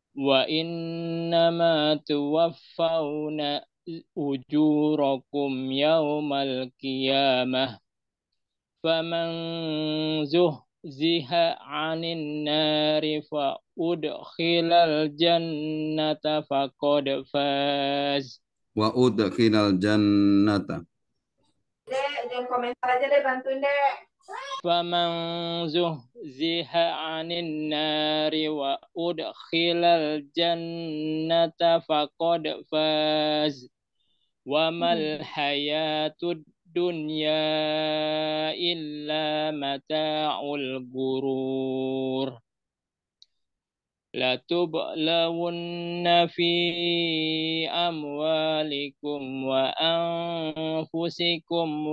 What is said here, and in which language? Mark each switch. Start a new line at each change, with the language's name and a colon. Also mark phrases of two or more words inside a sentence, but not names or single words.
Arabic: وإنما توفون أجوركم يوم القيامة فمن زحزح عن النار وأدخل الجنة فقد فاز. وأدخل الجنة.
Indonesian: Dek, jangan komentar aja deh, bantuin dek.
Arabic: فمن زحزح عن النار وأدخل الجنة فقد فاز وما الحياة الدنيا إلا متاع الغرور لتبلون في أموالكم وأنفسكم